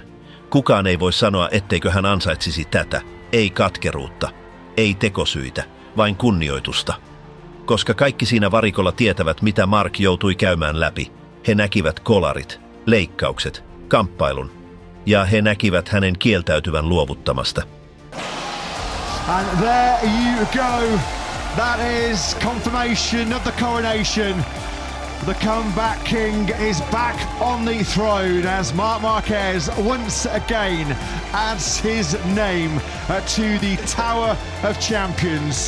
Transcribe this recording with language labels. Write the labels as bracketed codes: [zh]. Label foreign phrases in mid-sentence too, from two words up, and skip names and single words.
[fi] Kukaan ei voi sanoa, etteikö hän ansaitsisi tätä. Ei katkeruutta, ei tekosyitä, vain kunnioitusta. Koska kaikki siinä varikolla tietävät, mitä Marc joutui käymään läpi. He näkivät kolarit, leikkaukset, kamppailun. Ja he näkivät hänen kieltäytyvän luovuttamasta. [en] And there you go. That is confirmation of the coronation. The comeback king is back on the throne as Marc Marquez once again adds his name to the Tower of Champions.